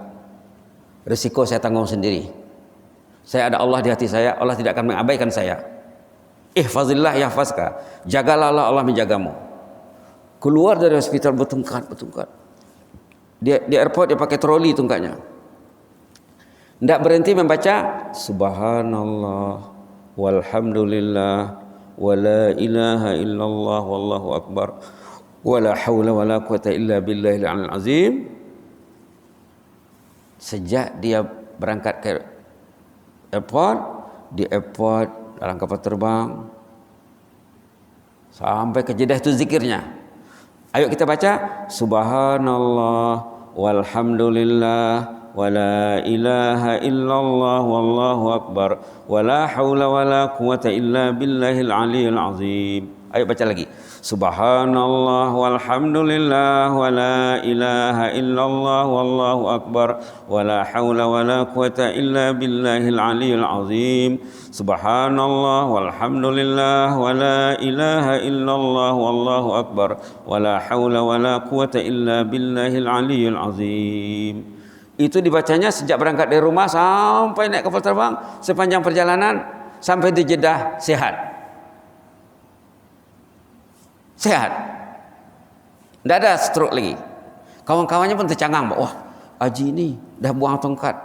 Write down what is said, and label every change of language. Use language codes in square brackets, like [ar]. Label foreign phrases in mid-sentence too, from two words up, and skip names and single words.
[ms] Risiko saya tanggung sendiri. Saya ada Allah di hati saya, Allah tidak akan mengabaikan saya. [ar] احفظ الله يحفظك, [ms] jagalah Allah, Allah menjagamu. Keluar dari hospital bertengkar. Di airport dia pakai troli tungkatnya. Tidak berhenti membaca [ar] سبحان الله والحمد لله ولا إله إلا الله والله أكبر ولا حول ولا قوة إلا بالله العلي العظيم. [ms] Sejak dia berangkat ke airport, di airport, dalam kapal terbang, sampai ke Jeddah itu zikirnya. Ayo kita baca [ar] سبحان الله والحمد لله ولا إله إلا الله والله أكبر ولا حول ولا قوة إلا بالله العلي العظيم. [ms] Ayo baca lagi. [ar] سبحان الله والحمد لله ولا إله إلا الله والله أكبر ولا حول ولا قوة إلا بالله العلي العظيم. سبحان الله والحمد لله ولا إله إلا الله والله أكبر ولا حول ولا قوة إلا بالله العلي العظيم. [ms] Itu dibacanya sejak berangkat dari rumah sampai naik kapal terbang, sepanjang perjalanan sampai di Jeddah sehat. Sehat. Tidak ada stroke lagi. Kawan-kawannya pun tercangang, wah, Haji ini dah buang tongkat.